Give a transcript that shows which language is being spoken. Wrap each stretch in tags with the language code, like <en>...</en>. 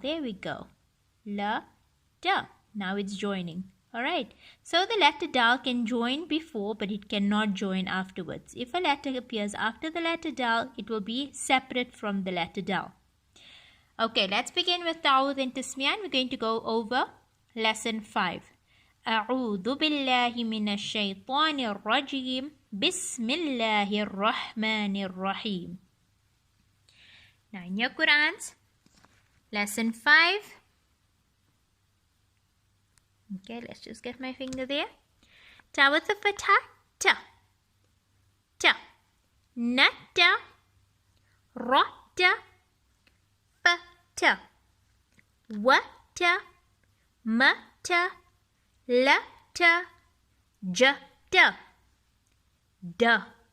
<en>There we go. La. Da. Now it's joining. Alright. So the letter dal can join before, but it cannot join afterwards. If a letter appears after the letter dal, it will be separate from the letter dal. Okay, let's begin with Ta'awudh and Tasmiyan. We're going to go over lesson 5.</en> <ar>أعوذ بالله من الشيطان الرجيم بسم الله الرحمن الرحيم.</ar> <en>Now in your Qurans, lesson 5. Okay, let's just get my finger there. Ta with the fatha, ta. Ta. Natta. Ratta. Fata. Wata. Mata. Lata. Jata. Da.</en>